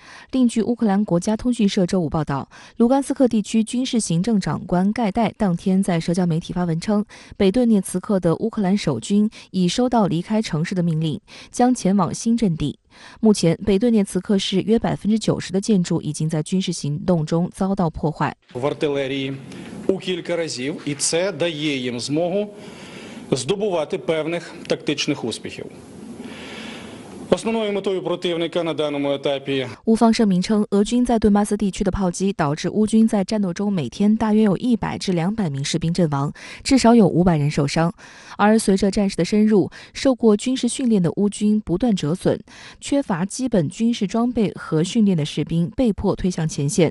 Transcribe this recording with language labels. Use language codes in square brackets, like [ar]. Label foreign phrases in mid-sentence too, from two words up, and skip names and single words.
[zh] 另据乌克兰国家通讯社周五报道，卢甘斯克地区军事行政长官盖代当天在社交媒体发文称，北顿涅茨克的乌克兰守军已收到离开城市的命令，将前往新阵地。目前，北顿涅茨克市约90%的建筑已经在军事行动中遭到破坏。 [uk] В артилерії у кілька разів, і це дає їм змогу здобувати певних тактичних успіхів. Основною метою противника на даному етапі。 [zh] 乌方声明称，俄军在顿巴斯地区的炮击导致乌军在战斗中每天大约有100至200名士兵阵亡，至少有500人受伤。而随着战事的深入，受过军事训练的乌军不断折损，缺乏基本军事装备和训练的士兵被迫推向前线。